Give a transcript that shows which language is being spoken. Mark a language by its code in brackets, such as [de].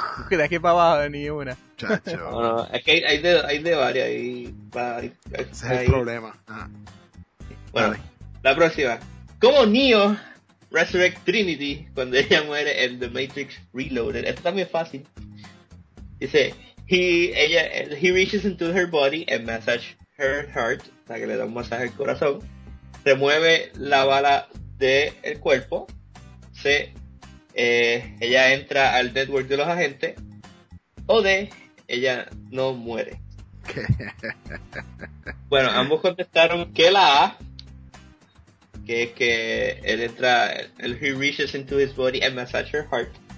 [es] De aquí para abajo, ni una. Chacho. No, es que hay de varias. Ese es el problema. Ah. Bueno, dale. La próxima. ¿Cómo Neo resurrect Trinity cuando ella muere en The Matrix Reloaded? Esto también es fácil. [en] Dice, he reaches into her body and massage her heart. [es] O sea, que le da un masaje al corazón. Remueve la bala del cuerpo. Ella entra al network de los agentes. O D, ella no muere. Bueno, ambos contestaron que la A, que es que él entra, [en] he reaches into his body and massage her heart.